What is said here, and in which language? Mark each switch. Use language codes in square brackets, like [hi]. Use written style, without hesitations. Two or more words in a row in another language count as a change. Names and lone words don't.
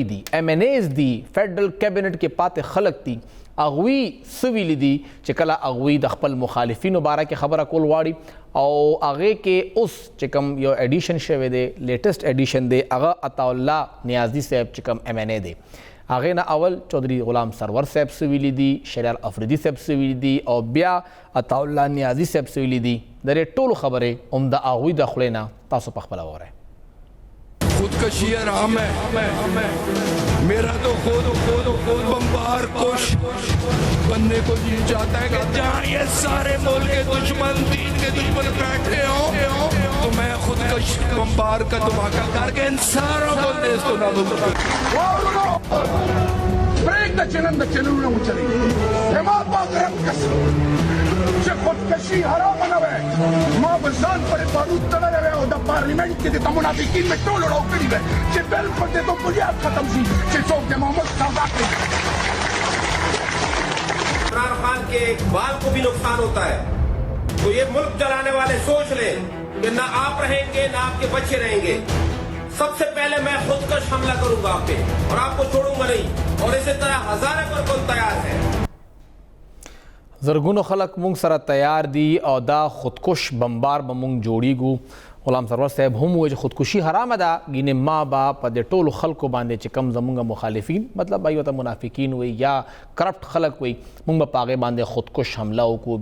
[ps] دي MNAs دي [en] federal cabinet [ps] کې پاتې خلک دي هغوی څه ویلي دي چې کله هغوی د خپل مخالفینو باره کې خبره کول غواړي او هغې کې اوس چې کوم یو ایډیشن شوی دی [en] latest edition [ps] دی هغه عطاالله نیازي صاحب چې کوم MNA دی هغې نه اول چودھری غلام سرور صاحب څه ویلي دي، شهریار افریدي صاحب څه ویلي دي او بیا عطاالله نیازي صاحب څه ویلي دي. د دې ټولو خبرې هم د هغوی د خولې نه تاسو پخپله واورئ. [ur] خودکشی آرام ہے میرا تو خود بمبار کش بننے کو جی چاہتا ہے کہ جہاں یہ سارے ملک کے دشمن دین کے دشمن بیٹھے ہو تو میں خودکش بمبار کا دھماکا کرکے ان ساروں کو دیش کو نا [ps] خودکشی حرام نه وي ما به ځان پرې بارود تړلی وی او د پارلیمنټ کې د منافقین مې ټول راو کړي وی چې بالکل د بنیاد ختم شي چې څوک د محمد سودا کړي. [ur] عمران خان کے اقبال کو بھی نقصان ہوتا ہے تو یہ ملک چلانے والے سوچ لیں کہ نا آپ رہیں گے نا آپ کے بچے رہیں گے. سب سے پہلے میں خودکش حملہ کروں گا آپ پے اور آپ کو چھوڑوں گا نہیں اور اسی طرح ہزاروں پر کون تیار ہے. [ps] زرګونو خلک مونږ سره تیار دي او دا خودکش بمبار به مونږ جوړیږو غلام سرور صاحب هم وایي چې خودکشي حرامه ده ګینې ما به په دې ټولو خلکو باندې چې کم زمونږ مخالفین مطلب به ورته منافقین وي یا کرپټ خلک وي مونږ به په هغې باندې خودکش حمله وکړو.